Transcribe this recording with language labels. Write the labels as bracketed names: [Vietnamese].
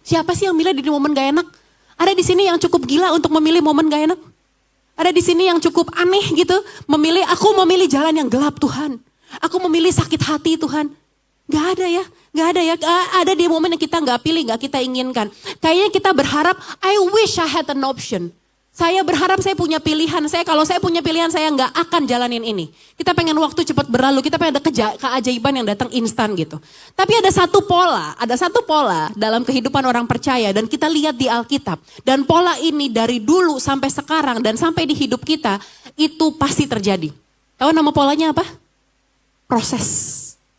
[Indonesian] Siapa sih yang milih di momen gak enak? Ada di sini yang cukup gila untuk memilih momen gak enak? Ada di sini yang cukup aneh gitu, aku memilih jalan yang gelap Tuhan. Aku memilih sakit hati Tuhan. Gak ada ya. Ada di momen yang kita gak pilih, gak kita inginkan. Kayaknya kita berharap, [English] I wish I had an option. [Indonesian] Saya berharap saya punya pilihan. Kalau saya punya pilihan, saya gak akan jalanin ini. Kita pengen waktu cepat berlalu, kita pengen ada keajaiban yang datang instan gitu. Tapi ada satu pola dalam kehidupan orang percaya dan kita lihat di Alkitab. Dan pola ini dari dulu sampai sekarang dan sampai di hidup kita, itu pasti terjadi. Tahu nama polanya apa? Proses.